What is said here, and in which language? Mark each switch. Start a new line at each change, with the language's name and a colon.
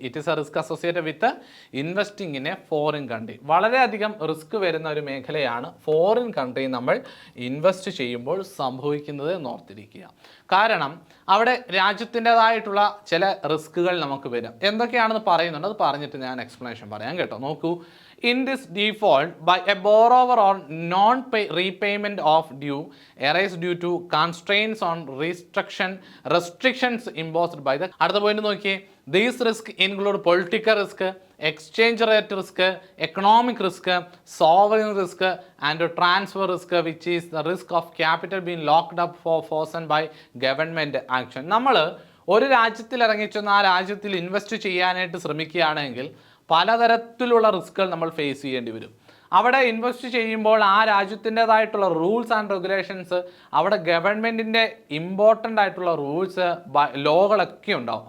English: It is a risk associated with investing in a foreign country.
Malayalam: വളരെയധികം risk വരുന്ന ഒരു മേഖലയാണ് ഫോറിൻ കൺട്രി നമ്മൾ ഇൻവെസ്റ്റ് ചെയ്യുമ്പോൾ സംഭവിക്കുന്നത് എന്ന് ഓർത്തിരിക്കുക. കാരണം അവിടെ രാജ്യത്തിൻ്റെതായിട്ടുള്ള ചില റിസ്കുകൾ നമുക്ക് വരും. എന്തൊക്കെയാണെന്ന് പറയുന്നുണ്ട്, അത് പറഞ്ഞിട്ട് ഞാൻ എക്സ്പ്ലനേഷൻ പറയാം കേട്ടോ.
English: നോക്കൂ, in this default by a borrower or non-repayment of due arise due to constraints on restrictions imposed by the.
Malayalam: അടുത്ത പോയിന്റ് നോക്കിയേ,
English: these risks include political risk, exchange rate risk, economic risk, sovereign risk and transfer risk, which is the risk of capital being locked up for forced by government action.
Malayalam: നമ്മൾ ഒരു രാജ്യത്തിൽ ഇറങ്ങിച്ചെന്ന് ആ രാജ്യത്തിൽ invest ചെയ്യാനായിട്ട് ശ്രമിക്കുകയാണെങ്കിൽ പലതരത്തിലുള്ള റിസ്കുകൾ നമ്മൾ ഫേസ് ചെയ്യേണ്ടി വരും. അവിടെ ഇൻവെസ്റ്റ് ചെയ്യുമ്പോൾ ആ രാജ്യത്തിൻ്റെതായിട്ടുള്ള റൂൾസ് ആൻഡ് റെഗുലേഷൻസ്, അവിടെ ഗവൺമെൻറ്റിൻ്റെ ഇമ്പോർട്ടൻ്റ് ആയിട്ടുള്ള റൂൾസ് ലോകളൊക്കെ ഉണ്ടാവും.